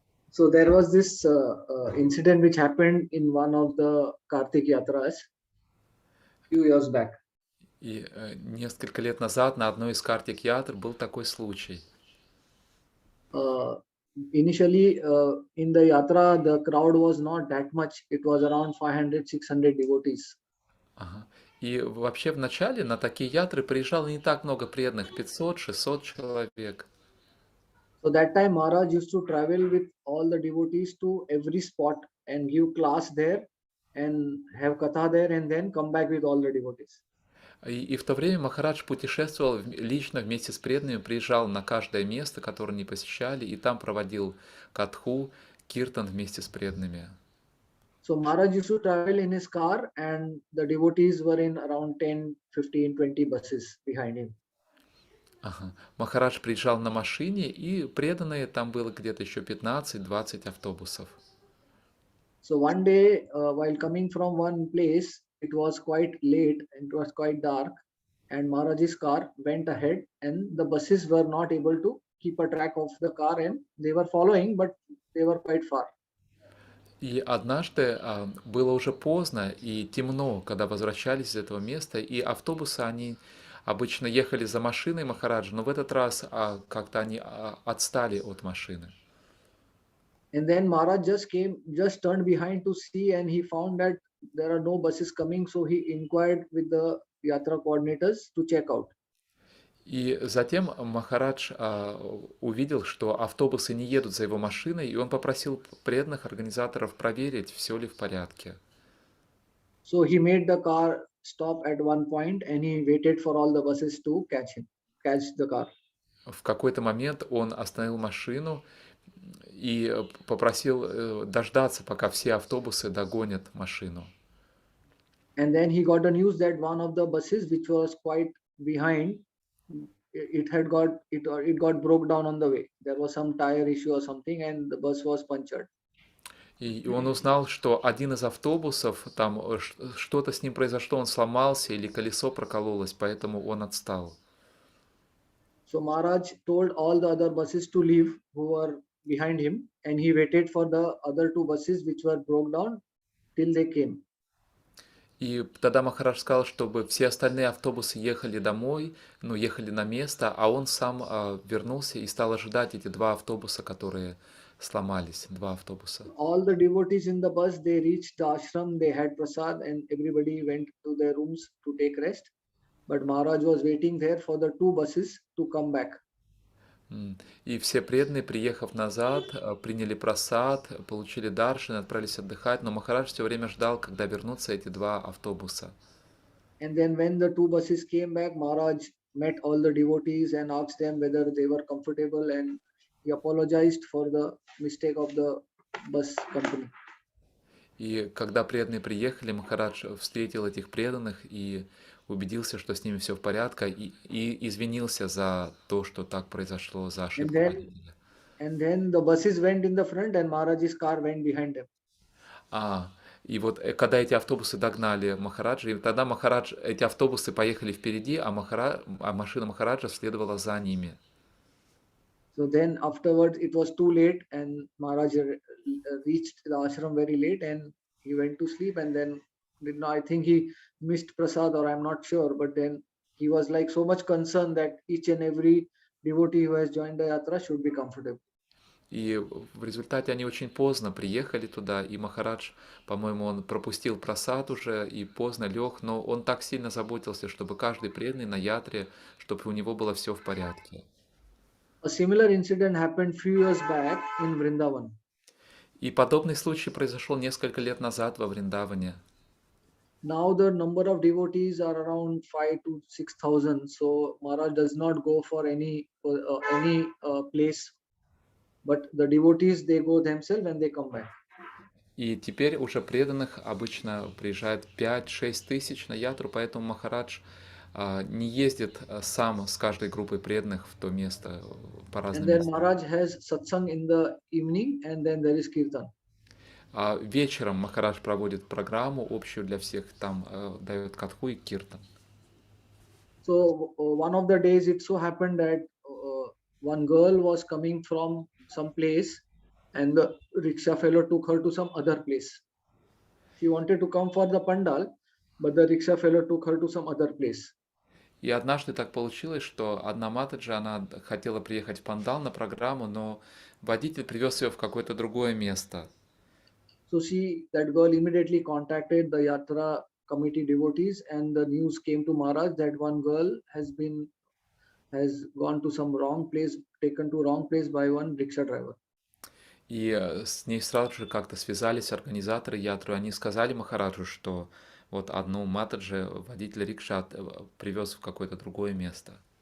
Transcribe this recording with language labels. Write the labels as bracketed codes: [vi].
[en] So there was this incident which happened in one of the Kartik Yatras few years back. [ru] И несколько лет назад на одной из Картик Ятр был такой случай. [en] Initially, in the yatra, the crowd was not that much. It was around 500-600 devotees. [ru] Ага. И вообще в начале на такие ятры приезжало не так много преданных, 500-600 человек. [en] So that time Maharaj used to travel with all the devotees to every spot and give class there and have katha there and then come back with all the devotees. [ru] И в то время Махарадж путешествовал лично вместе с преданными, приезжал на каждое место, которое они посещали, и там проводил катху, киртан вместе с преданными. [en] So Maharaj used to travel in his car and the devotees were in around 10, 15, 20 buses behind him. [ru] Ага. Махарадж приезжал на машине, и преданные там было где-то еще 15-20 автобусов. [en] So one day, while coming from one place, it was quite late, it was quite dark, and Maharaj's car went ahead, and the buses were not able to keep a track of the car, and they were following, but they were quite far. [ru] И однажды было уже поздно и темно, когда возвращались из этого места, и автобусы, они обычно ехали за машиной Махараджа, но в этот раз как-то они отстали от машины. [en] And then Maharaj just turned behind to see, and he found that there are no buses coming, so he inquired with the yatra coordinators to check out. [ru] И затем Махарадж увидел, что автобусы не едут за его машиной, и он попросил преданных организаторов проверить, все ли в порядке. [en] So he made the car stop at one point, and he waited for all the buses to catch the car. [ru] В какой-то момент он остановил машину и попросил дождаться, пока все автобусы догонят машину. [en] And then he got the news that one of the buses, which was quite behind, it got broke down on the way. There was some tire issue or something, and the bus was punctured. [ru] И он узнал, что один из автобусов, там что-то с ним произошло, он сломался или колесо прокололось, поэтому он отстал. [en] So Maharaj told all the other buses to leave who were behind him, and he waited for the other two buses which were broke down till they came. [ru] И тогда Махарадж сказал, чтобы все остальные автобусы ехали домой, ехали на место, а он сам вернулся и стал ожидать эти два автобуса, которые сломались, два автобуса. [en] All the devotees in the bus, they reached the ashram, they had prasad, and everybody went to their rooms to take rest. But Maharaj was waiting there for the two buses to come back. [ru] И все преданные, приехав назад, приняли прасад, получили даршан, отправились отдыхать, но Махарадж все время ждал, когда вернутся эти два автобуса. [en] And then when the two buses came back, Maharaj met all the devotees and asked them whether they were comfortable, and he apologized for the mistake of the bus company. [ru] И когда преданные приехали, Махарадж встретил этих преданных и убедился, что с ними все в порядке, и извинился за то, что так произошло, за ошибку водителя. [en] And then the buses went in the front and Maharaj's car went behind them. [ru] И вот когда эти автобусы догнали Махараджа, и тогда Махарадж, эти автобусы поехали впереди, а машина Махараджа следовала за ними. [en] So then afterwards it was too late and Maharaj reached the ashram very late and he went to sleep, and then I think he missed prasad, or I'm not sure, but then he was like so much concerned that each and every devotee who has joined the yatra should be comfortable. [ru] И в результате они очень поздно приехали туда, и Махарадж, по-моему, он пропустил прасад уже и поздно лег, но он так сильно заботился, чтобы каждый преданный на ятре, чтобы у него было все в порядке. [en] A similar incident happened few years back in Vrindavan. [ru] И подобный случай произошел несколько лет назад во Вриндаване. [en] now the number of devotees are around 5 to 6,000. So Maharaj does not go for any place, but the devotees, they go themselves and they come back. [ru] И теперь уже преданных обычно приезжает 5-6 тысяч на ятру, поэтому Махарадж не ездит сам с каждой группой преданных в то место по [en] And [ru] разным [en] then [ru] местам. [en] Maharaj has satsang in the evening, and then there is kirtan. [ru] А вечером Махарадж проводит программу общую для всех, там дает катху и киртан. [en] So one of the days it so happened that one girl was coming from some place, and the rickshaw fellow took her to some other place. She wanted to come for the pandal, but the rickshaw fellow took her to some other place. [ru] И однажды так получилось, что одна Матаджи, она хотела приехать в пандал на программу, но водитель привез ее в какое-то другое место. [en] So that girl immediately contacted the yatra committee devotees, and the news came to Maharaj that one girl has gone to some wrong place, taken to wrong place by one rickshaw driver. [ru] И с ней сразу же как-то связались организаторы ятры, они сказали Махараджу, что вот одну Матаджи водитель рикша привез в какое-то другое место.